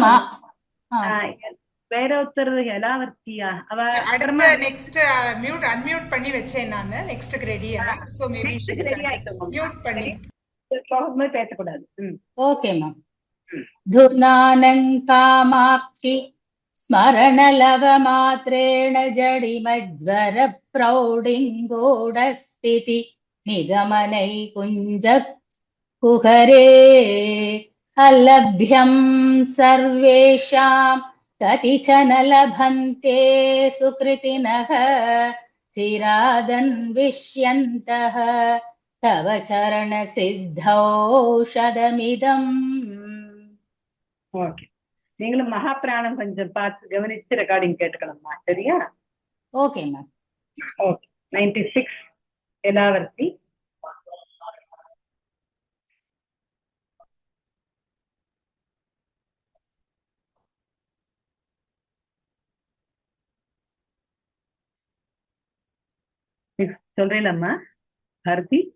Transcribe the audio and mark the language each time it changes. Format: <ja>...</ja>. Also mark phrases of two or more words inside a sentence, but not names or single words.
<ta>வேற ஒருத்தர் யலாவர்த்தியா? அவ அடுத்த</ta> <en>next mute unmute</en> <ta>பண்ணி வச்சேன் நான். நெக்ஸ்ட்க்கு ரெடியா?</ta> <en>so maybe ready</en> <ta>ஆயிட்டோம். மியூட் பண்ணி ப்ராப்ளமே பேச கூடாது.</ta> <en>okay ma'am.</en> <sa>துனானං காமாक्षि स्मरणलवमात्रेण जडिमज्वर प्रौढिङ्गूढस्थिति निगमनै कुञ्जकुहरे अलभ्यं सर्वेषां कतिचन लभन्ते सुकृतिनः चिरादन्विष्यन्तः तव चरणसिद्धौषधमिदम्.</sa> <ta>ஓகே. நீங்களும் மகாபிராணம் கொஞ்சம் பார்த்து கவனிச்சு ரெக்கார்டிங் கேட்டுக்கணும்மா. சரியா?</ta> <en>okay ma'am.</en> <ta>ஓகே. 96 Yadavarti. சொல்றேன்லம்மா பாரதி.</ta>